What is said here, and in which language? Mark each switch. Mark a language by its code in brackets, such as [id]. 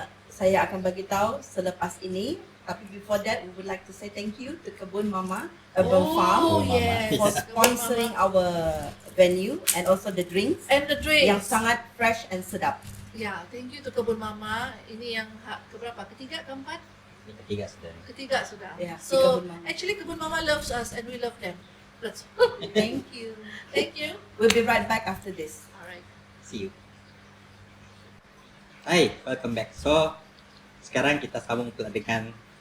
[ms] Saya akan bagi tahu selepas ini. [en] Tapi before that, we would like to say thank you to Kebun Mama Urban Farm Yes. for sponsoring our venue and also the drinks And the drinks. [ms] yang sangat fresh and sedap. Ya, [en] thank you to Kebun Mama. [ms] Ini yang keberapa? Ketiga, keempat? Ketiga sudah. Ketiga sudah. Ya, si [en] So [ms] Kebun Mama. [en] actually Kebun Mama loves us and we love them. That's Thank you. Thank you. We'll be right back after this. Alright. See you. Hai, welcome back. [ms] So, sekarang kita sambung pula dengan